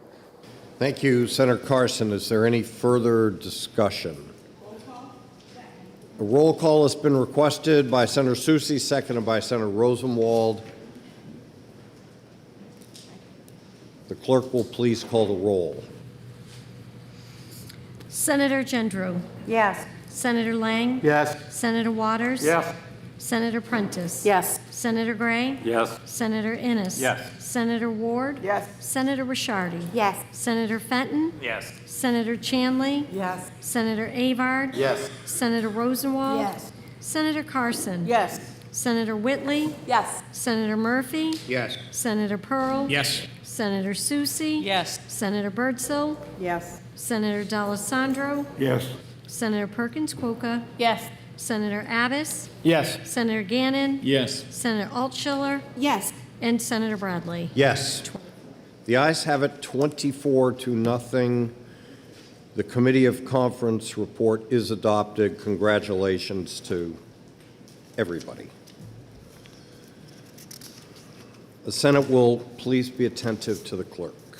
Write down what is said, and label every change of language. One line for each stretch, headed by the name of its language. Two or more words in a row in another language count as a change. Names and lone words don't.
English: Thank you, Senator Carson. Is there any further discussion? A roll call has been requested by Senator Soucy, seconded by Senator Rosenwald. The clerk will please call the roll. Senator Gendreau. Yes. Senator Lang. Yes. Senator Waters. Yes. Senator Prentiss. Yes. Senator Gray. Yes. Senator Innis. Yes. Senator Ward. Yes. Senator Ricciardi. Yes. Senator Fenton. Yes. Senator Chandley. Yes. Senator Avard. Yes. Senator Rosenwald. Yes. Senator Carson. Yes. Senator Whitley. Yes. Senator Murphy. Yes. Senator Pearl. Yes. Senator Soucy. Yes. Senator Birdsell. Yes. Senator D'Alessandro. Yes. Senator Perkins Kwoka. Yes. Senator Abbas. Yes. Senator Gannon. Yes. Senator Altschiller. Yes. And Senator Bradley. Yes. The ayes have it 24-0. The Committee of Conference report is adopted. Congratulations to everybody. The Senate will please be attentive to the clerk.